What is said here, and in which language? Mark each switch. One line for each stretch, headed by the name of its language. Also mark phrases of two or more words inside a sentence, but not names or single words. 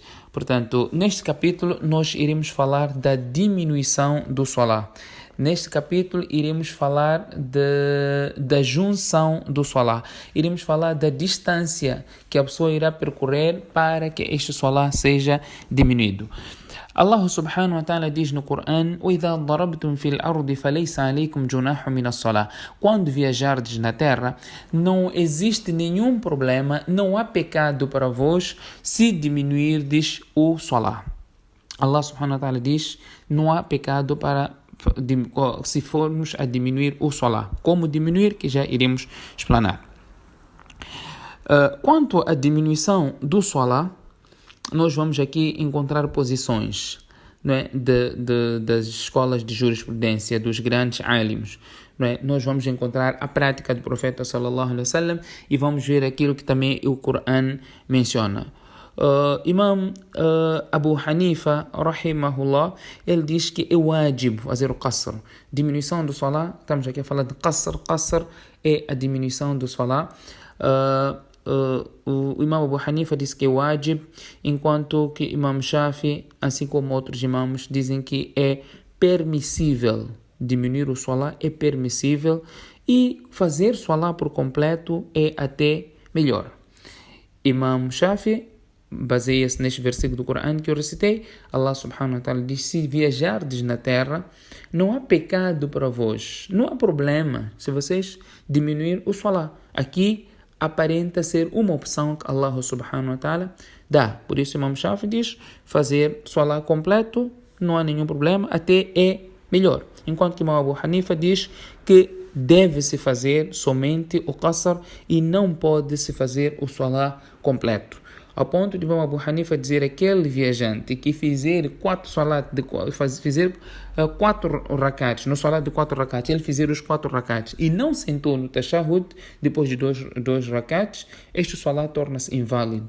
Portuguese: Portanto, neste capítulo nós iremos falar da diminuição do salá. Neste capítulo iremos falar da junção do salá. Iremos falar da distância que a pessoa irá percorrer para que este salá seja diminuído.
Arabic: الله سبحانه وتعالى
Portuguese: diz no Corão:
Arabic: وَإِذَا ضَرَبْتُمْ فِي الْأَرْضِ فَلَيْسَ عَلَيْكُمْ جُنَاحٌ مِنَ الصَّلَاةِ.
Portuguese: Quando viajardes na terra, não existe nenhum problema, não há pecado para vós se diminuirdes o salá.
Arabic: الله سبحانه وتعالى
Portuguese: diz: não há pecado para se formos a diminuir o salá. Como diminuir, que já iremos explanar. Quanto à diminuição do salá, nós vamos aqui encontrar posições, não é, das escolas de jurisprudência, dos grandes alims. Não é? Nós vamos encontrar a prática do profeta
Arabic: صلى الله عليه وسلم
Portuguese: e vamos ver aquilo que também o Corão menciona. Imam Abu Hanifa, rahimahullah, ele diz que é wajib fazer o qasr, diminuição do salá. Estamos aqui a falar de qasr é a diminuição do salá. O Imam Abu Hanifa diz que é wajib, enquanto que Imam Shafi, assim como outros imãos, dizem que é permissível. Diminuir o salá é permissível e fazer salá por completo é até melhor. Imam Shafi baseia-se neste versículo do Corão que eu recitei.
Arabic: الله سبحانه وتعالى
Portuguese: diz: se viajardes na terra, não há pecado para vós, não há problema se vocês diminuir o salá. Aqui aparenta ser uma opção que
Arabic: الله سبحانه وتعالى
Portuguese: dá. Por isso Imam Shafi diz: fazer salá completo não há nenhum problema, até é melhor. Enquanto que Imam Abu Hanifa diz que deve-se fazer somente o qasr e não pode-se fazer o salá completo. Ao ponto de Imam Abu Hanifa dizer: aquele viajante que fizer 4 rakats, no salat de 4 rakats, ele fizer os 4 rakats e não sentou no tashahhud depois de 2 rakats, este salat torna-se inválido.